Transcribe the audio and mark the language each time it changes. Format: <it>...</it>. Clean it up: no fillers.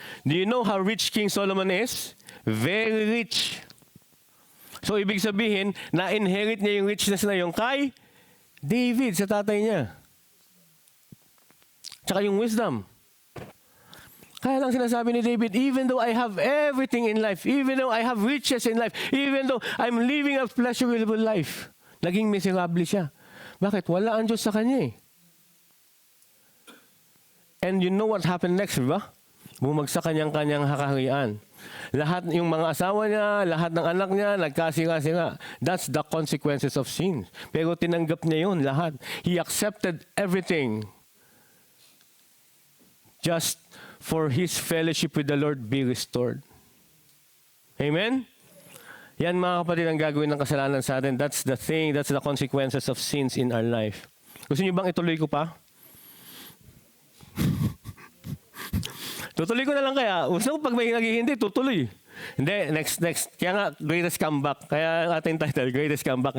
<en>Do you know how rich King Solomon is? Very rich.</en> <tl>So, ibig sabihin, na-inherit niya yung richness na yung kay David sa tatay niya. Tsaka yung wisdom. Kaya lang sinasabi ni David,</tl> <en>even though I have everything in life, even though I have riches in life, even though I'm living a pleasurable life,</en> <tl>naging miserable siya. Bakit? Wala ang Diyos sa kanya eh.</tl> <en>And you know what happened next, di ba?</en> <tl>Bumagsak kanyang kakaharian. Lahat yung mga asawa niya, lahat ng anak niya, nagkasira-sira.</tl> <en>That's the consequences of sin.</en> <tl>Pero tinanggap niya yun lahat.</tl> <en>He accepted everything. Just for his fellowship with the Lord be restored. Amen?</en> <tl>Yan mga kapatid ang gagawin ng kasalanan sa atin.</tl> <en>That's the thing, that's the consequences of sins in our life.</en> <tl>Gusto niyo bang ituloy ko pa? Tutuloy ko na lang kaya. Gusto ko pag may naghihindi, tutuloy. Hindi, next. Kaya nga, greatest comeback. Kaya ang ating title, greatest comeback.</tl>